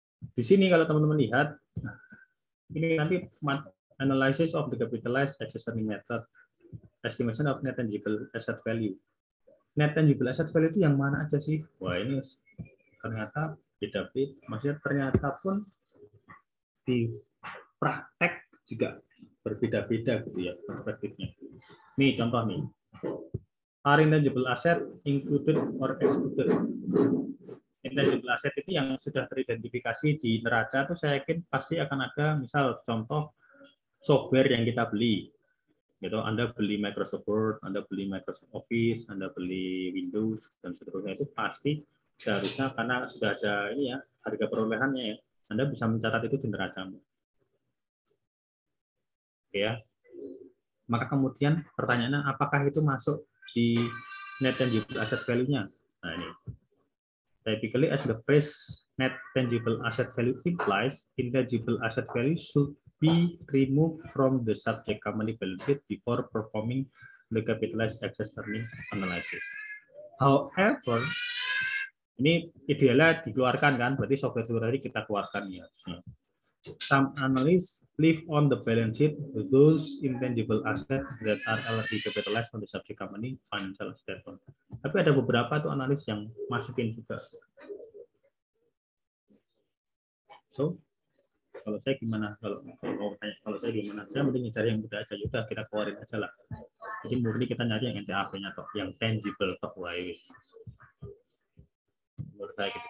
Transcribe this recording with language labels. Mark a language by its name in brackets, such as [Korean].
[Indonesian] Di sini kalau teman-teman lihat, ini nanti [English] analysis of the capitalized excess earning method, estimation of net tangible asset value. [Indonesian] Net tangible asset value itu yang mana aja sih? Wah, ini ternyata beda-beda. Maksudnya ternyata pun di praktek juga berbeda-beda gitu ya perspektifnya. Nih contoh nih. [English] Are intangible asset included or excluded? [Indonesian] Intangible asset itu yang sudah teridentifikasi di neraca itu saya yakin pasti akan ada misal contoh software yang kita beli. Gitu, Anda beli Microsoft Word, Anda beli Microsoft Office, Anda beli Windows dan seterusnya itu pasti seharusnya karena sudah ada ini ya harga perolehannya ya, Anda bisa mencatat itu di neracamu. Oke ya. Maka kemudian pertanyaannya apakah itu masuk di net tangible asset value-nya? Nah ini. [English] Typically, as the phrase net tangible asset value implies, intangible asset value should be removed from the subject company balance sheet before performing the capitalized excess earning analysis. [Indonesian] However, ini idealnya dikeluarkan kan, berarti software tadi kita keluarkan ya. [English] Some analysts leave on the balance sheet those intangible assets that are already capitalized on the subject company financial statement. [Indonesian] Tapi ada beberapa tuh analis yang masukin juga. So, kalau saya gimana? Kalau saya gimana? Saya mending cari yang mudah aja. Yaudah kita keluarin aja lah. Jadi murni kita nyari yang NTAP-nya toh, yang tangible toh wae. Menurut saya gitu.